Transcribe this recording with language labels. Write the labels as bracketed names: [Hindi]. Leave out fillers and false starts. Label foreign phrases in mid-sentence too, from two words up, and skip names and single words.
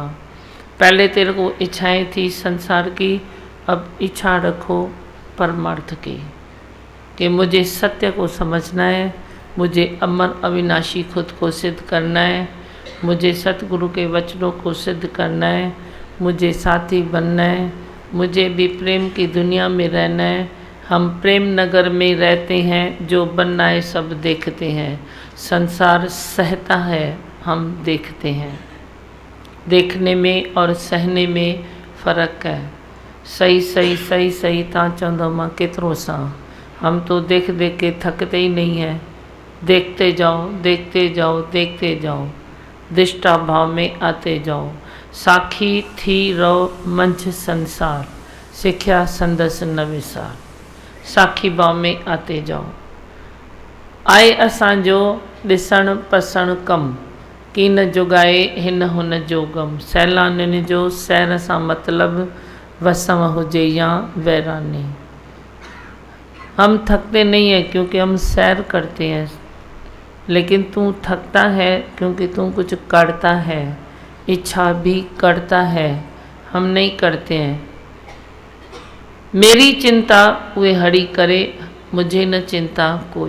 [Hindi] पहले तेरे को इच्छाएं थी संसार की, अब इच्छा रखो परमार्थ की, कि मुझे सत्य को समझना है, मुझे अमर अविनाशी खुद को सिद्ध करना है, मुझे सतगुरु के वचनों को सिद्ध करना है, मुझे साथी बनना है, मुझे भी प्रेम की दुनिया में रहना है। हम प्रेम नगर में रहते हैं, जो बनना है सब देखते हैं। संसार सहता है, हम देखते हैं। देखने में और सहने में फ़र्क है। [Sindhi] सही सही सही सही तव्हां चवंदो मां केतिरो सां, [Hindi] हम तो देख देख के थकते ही नहीं हैं। देखते जाओ, देखते जाओ, देखते जाओ, दिष्टा भाव में आते जाओ। [Sindhi] साखी थी रहो मंझ संसार, सिख्या संदस न विसार। [Hindi] साखी भाव में आते जाओ। [Sindhi] आए असांजो ॾिसण पसण कम की न जुगाए हिन हुन जो गम। सैलानियुनि जो सैर सां मतिलबु वसम हुजे या वैरानी। [Hindi] हम थकते नहीं हैं क्योंकि हम सैर करते हैं, लेकिन तू थकता है क्योंकि तू कुछ करता है, इच्छा भी करता है, हम नहीं करते हैं। मेरी चिंता वे हरी करे, मुझे न चिंता कोई।